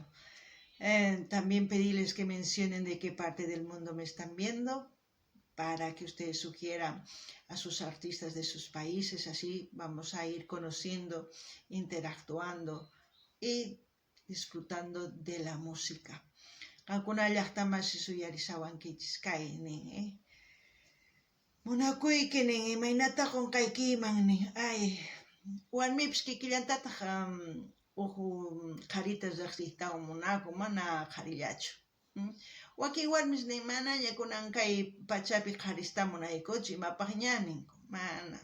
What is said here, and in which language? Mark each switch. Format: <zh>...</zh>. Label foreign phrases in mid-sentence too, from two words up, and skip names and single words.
<es>También pedirles que mencionen de qué parte del mundo me están viendo, para que ustedes sugieran a sus artistas de sus países, así vamos a ir conociendo, interactuando y disfrutando de la música.</es> <qu>Alguna llaqtamas suyarisawankichis kaynin, munakuykinin imaynata qunqaykiman ay warmipis kikillantataq qharitas riqsiytawan munakun, mana qharillachu. Wakin warmis nin manaña kunan kay pachapi qharista munaykuchu, imapaq ña ninku, mana.</qu>